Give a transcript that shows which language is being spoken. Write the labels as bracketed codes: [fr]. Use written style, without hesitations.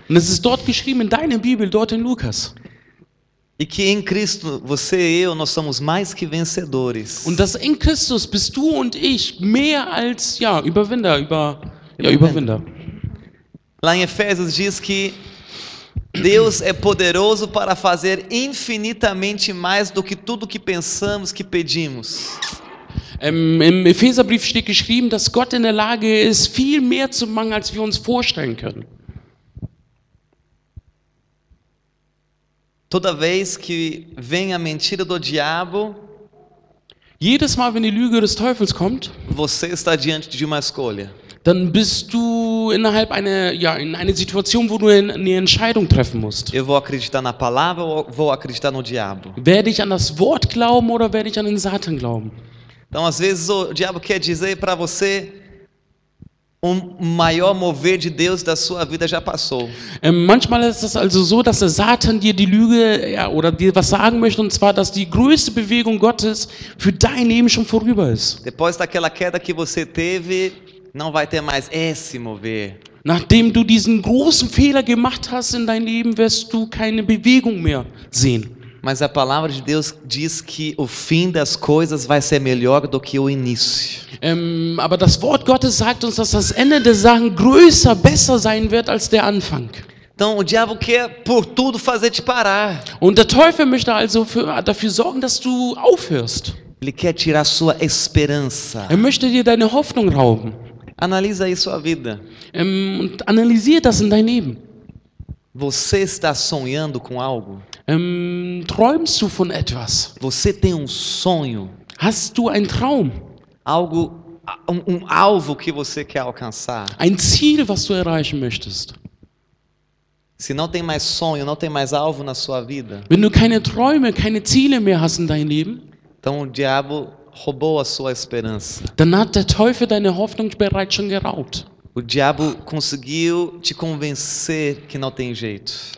[de] Und es ist dort geschrieben in deiner Bibel, dort in Lukas. [pt] E que em Cristo, você e eu, nós somos mais que vencedores. [de] Und dass in Christus bist du und ich mehr als Überwinder. [pt] Lá em Efésios diz que Deus é poderoso para fazer infinitamente mais do que tudo que pensamos, que pedimos. [de] Im Epheserbrief steht geschrieben, dass Gott in der Lage ist, viel mehr zu machen, als wir uns vorstellen können. [pt] Toda vez que vem a mentira do diabo, [de] jedes Mal, wenn die Lüge des Teufels kommt, [pt] você está diante de uma escolha. [de] Dann bist du in einer Situation, wo du eine Entscheidung treffen musst. [pt] Eu vou acreditar na palavra ou vou acreditar no diabo? [de] Werde ich an das Wort glauben oder werde ich an den Satan glauben? [pt] Então, às vezes o diabo quer dizer para você maior mover de Deus da sua vida já passou. [de] Manchmal ist es also so, dass der Satan dir die Lüge oder dir was sagen möchte, und zwar, dass die größte Bewegung Gottes für dein Leben schon vorüber ist. [pt] Depois daquela queda que você teve, não vai ter mais esse mover. [de] Nachdem du diesen großen Fehler gemacht hast in dein Leben, wirst du keine Bewegung mehr sehen. [pt] Mas a palavra de Deus diz que o fim das coisas vai ser melhor do que o início. [de] Aber das Wort Gottes sagt uns, dass das Ende der Sachen größer, besser sein wird als der Anfang. [pt] Então o diabo quer por tudo fazer te parar. [de] Und der Teufel möchte also dafür sorgen, dass du aufhörst. [pt] Ele quer tirar sua esperança. [de] Möchte dir deine Hoffnung rauben. [pt] Analisa aí sua vida. [de] Und analysier das in dein Leben. [pt] Você está sonhando com algo? [de] Träumst du von etwas? [pt] Você tem sonho? [de] Hast du einen Traum? [pt] Algo, alvo que você quer alcançar? [de] Ein Ziel, was du erreichen möchtest? [pt] Se não tem mais sonho, não tem mais alvo na sua vida, [de] Wenn du keine Träume, keine Ziele mehr hast in deinem Leben, [pt] então o diabo roubou a sua esperança. [de] dann hat der Teufel deine Hoffnung bereits schon geraubt. [pt] O diabo conseguiu te convencer que não tem jeito.